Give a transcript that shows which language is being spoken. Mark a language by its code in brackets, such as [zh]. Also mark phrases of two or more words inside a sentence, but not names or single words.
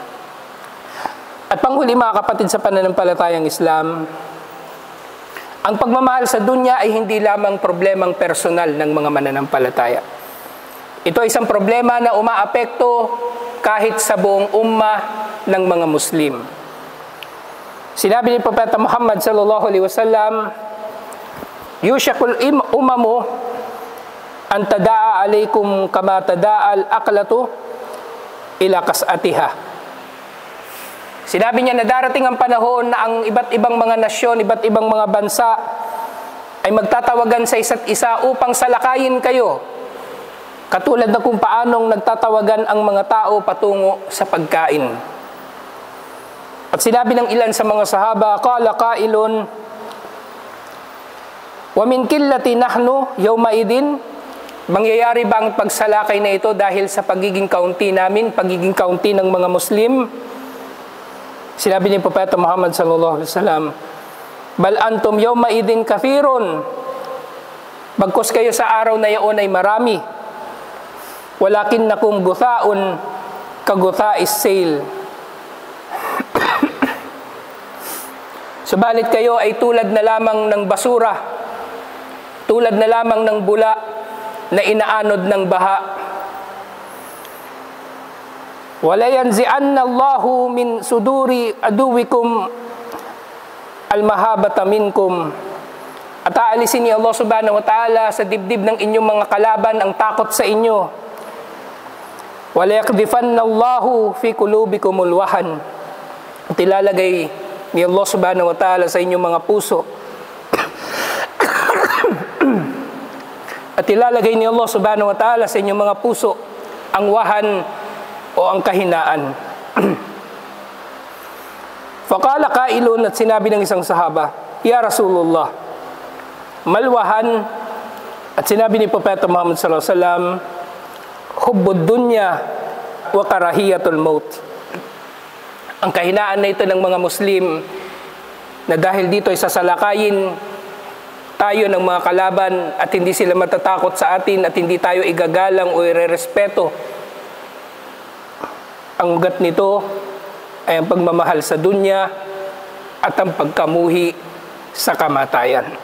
[tl] At panghuli, mga kapatid, sa pananampalatayang Islam, ang pagmamahal sa dunya ay hindi lamang problemang personal ng mga mananampalataya. Ito ay isang problema na umaapekto kahit sa buong ummah ng mga Muslim. Sinabi ni Propeta Muhammad [ar] صلى الله عليه وسلم, "يوشك الأمم أن تداعى عليكم كما تداعى الأكلة إلى قصعتها." [tl] Sinabi niya na darating ang panahon na ang iba't ibang mga nasyon, iba't ibang mga bansa ay magtatawagan sa isa't isa upang salakayin kayo. Katulad na kung paanong nagtatawagan ang mga tao patungo sa pagkain. At sinabi ng ilan sa mga sahaba, [ar] قال قائل ومن قلة نحن يومئذ, [tl] mangyayari ba ang pagsalakay na ito dahil sa pagiging kaunti namin, pagiging kaunti ng mga Muslim? Sinabi ni Propeta Muhammad [ar] صلى الله عليه وسلم, بل أنتم يومئذ كثير, [tl] bagkus kayo sa araw na iyon ay marami, [ar] ولكنكم غثاء كغثاء السيل. [tl] Subalit kayo ay tulad na lamang ng basura, tulad na lamang ng bula na inaanod ng baha. [ar] ولينزعن الله من صدور عدوكم المهابة منكم. [tl] At aalisin ni Allah [ar] سبحانه وتعالى [tl] sa dibdib ng inyong mga kalaban ang takot sa inyo. [ar] وليقذفن الله في قلوبكم الوهن. [tl] At ilalagay ni Allah [ar] سبحانه وتعالى [tl] sa inyong mga puso. At ilalagay ni Allah [ar] سبحانه وتعالى [tl] sa inyong mga puso ang wahan o ang kahinaan. [ar] فقال قائل, [tl] at sinabi ng isang sahaba, [ar] يا رسول الله, [tl] malwahan, at sinabi ni Propeta Muhammad [ar] صلى الله عليه وسلم, حب الدنيا وكراهية الموت. [tl] Ang kahinaan na ito ng mga Muslim na dahil dito ay sasalakayin tayo ng mga kalaban at hindi sila matatakot sa atin at hindi tayo igagalang o irerespeto. Ang ugat nito ay ang pagmamahal sa dunya at ang pagkamuhi sa kamatayan.